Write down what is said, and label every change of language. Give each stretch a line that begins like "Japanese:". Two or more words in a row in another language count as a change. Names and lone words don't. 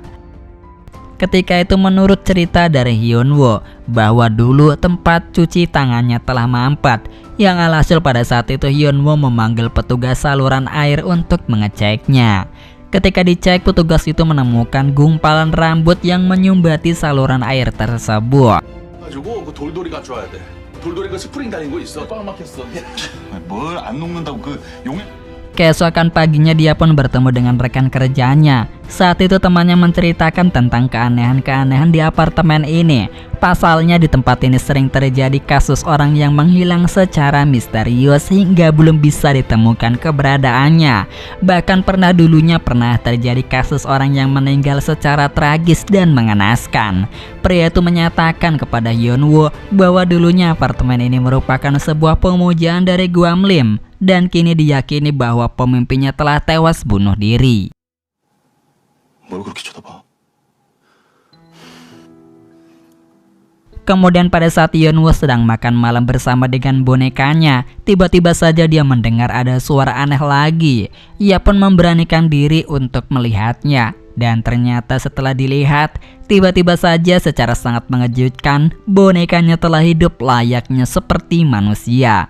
Indonesian: Ketika itu menurut cerita dari Hyun-woo bahwa dulu tempat cuci tangannya telah mampet. Yang alhasil pada saat itu Hyun-woo memanggil petugas saluran air untuk mengeceknya. Ketika dicek, petugas itu menemukan gumpalan rambut yang menyumbati saluran air tersebut.
Korean: 가지고 그 돌돌이 갖춰와야 돼. 돌돌이 그 스프링 달린 거 있어. 꽉 막혔어. 뭘 안 녹는다고 그 용해.
Indonesian: Keesokan paginya dia pun bertemu dengan rekan kerjanya. Saat itu temannya menceritakan tentang keanehan-keanehan di apartemen ini. Pasalnya di tempat ini sering terjadi kasus orang yang menghilang secara misterius hingga belum bisa ditemukan keberadaannya. Bahkan dulunya pernah terjadi kasus orang yang meninggal secara tragis dan mengenaskan. Pria itu menyatakan kepada Hyun-woo bahwa dulunya apartemen ini merupakan sebuah pemujaan dari Gwamlim. Dan kini diyakini bahwa pemimpinnya telah tewas bunuh diri.
Korean: 뭘 그렇게 쳐다봐?
Indonesian: Kemudian pada saat Hyun-woo sedang makan malam bersama dengan bonekanya, tiba-tiba saja dia mendengar ada suara aneh lagi. Ia pun memberanikan diri untuk melihatnya. Dan ternyata setelah dilihat, tiba-tiba saja secara sangat mengejutkan, bonekanya telah hidup layaknya seperti manusia.